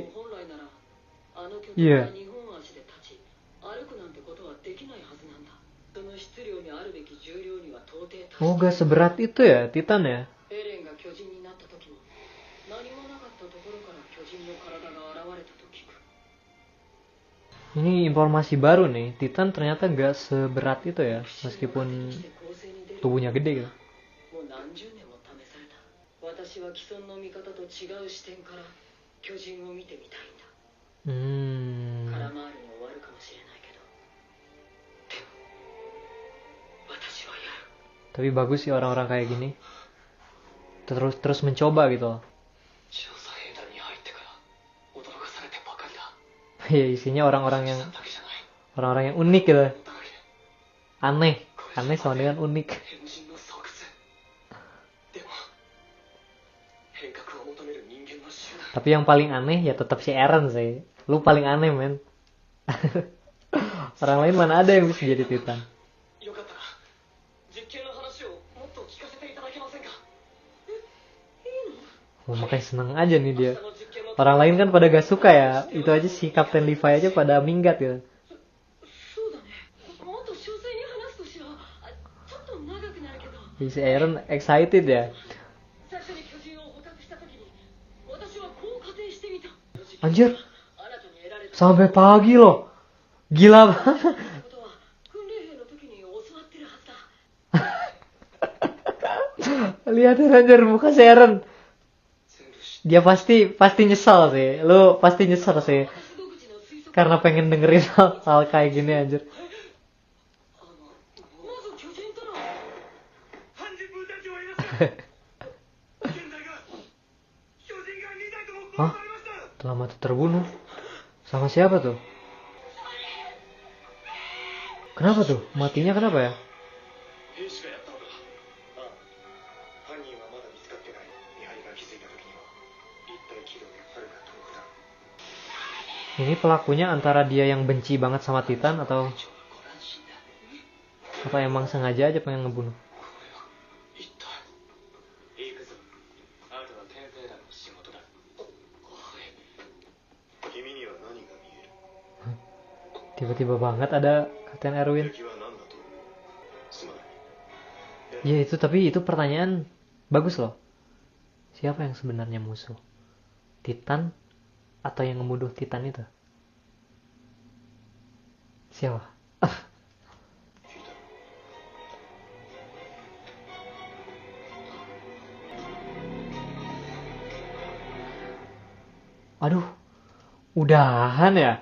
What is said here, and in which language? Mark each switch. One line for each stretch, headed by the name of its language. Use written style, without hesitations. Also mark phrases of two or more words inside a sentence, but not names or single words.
Japanese: 本来ならあの巨いや人が2本足で立ち歩くなんてことはできないはずなんだ。その質量にあるべき重量には到底達 Oh して
Indonesian: gak seberat itu ya Titan ya.
Japanese: エレンが巨人になった時も何もなかったところから巨人の体が現れたと聞く。
Indonesian: Ini informasi baru nih. Titan ternyata gak seberat itu ya. Meskipun
Japanese: して構成に出る
Indonesian: tubuhnya gede gitu.
Japanese: もう何十年も試された。私は既存の見方と違う視点から巨人を見てみたいんだ。空回りに終わるかもしれないけど、でも私はやる。
Indonesian: Tapi bagus sih orang-orang kayak gini. Terus mencoba gitu.
Japanese: 調査兵団に入ってから驚かされてばかりだ。
Indonesian: Ya isinya orang-orang yang
Japanese: だけじゃない。
Indonesian: orang-orang yang unik gitu.
Japanese: だけで
Indonesian: Aneh sama dengan unik.
Japanese: 変人の巣窟。でも変革を求める人間の集団。
Indonesian: Tapi yang paling aneh ya tetap si Eren sih. Lu paling aneh men. Orang lain mana ada yang bisa jadi Titan.
Japanese: よかったら実験の話をもっと聞かせていただけませんか。
Indonesian: Oh, makanya seneng aja nih dia.
Japanese: 明日の実験の
Indonesian: Orang lain kan pada gak suka ya. Itu aja si Kapten Levi aja pada minggat gitu.
Japanese: そうだね。もっと詳細に話すとしよう。ちょっと長くなるけど、
Indonesian: Si Eren excited ya.
Japanese: 最初に巨人を捕獲した時に私はこう仮定してみた。
Indonesian: Anjir,
Japanese: あなたに得られた
Indonesian: sampai pagi loh. Gila banget.
Japanese: ことは訓練兵の時に教わってるはずだ。
Indonesian: Lihatin anjir muka si Eren.
Japanese: 全部知っ
Indonesian: Dia pasti nyesal sih. Lu pasti nyesal sih.
Japanese: 発動口の推測。
Indonesian: Karena pengen dengerin hal kayak gini anjir.
Japanese: まず巨人とのハンジ分隊長はいらっしゃい。現在が巨人が2体とも殺 Hah? されました。
Indonesian: Telah mati terbunuh. Sama siapa tuh? Kenapa tuh? Matinya kenapa ya?
Japanese: 兵士がやったのか。ああ、犯人はまだ見つかってない。見張りが気づいた時には一体軌道ではるか遠くだ。
Indonesian: Ini pelakunya antara dia yang benci banget sama Titan atau
Japanese: 長はご乱心だ。
Indonesian: apa emang sengaja aja pengen ngebunuh?
Japanese: これは一体。行くぞ。あとは天兵団の仕事だ。はい。君には何が見える？
Indonesian: Tiba-tiba banget ada Kapten Erwin.
Japanese: 敵は何だと思う？すまない。
Indonesian: Ya itu tapi itu pertanyaan bagus loh. Siapa yang sebenarnya musuh? Titan atau yang ngebunuh Titan itu? Siapa? Aduh, udahan ya?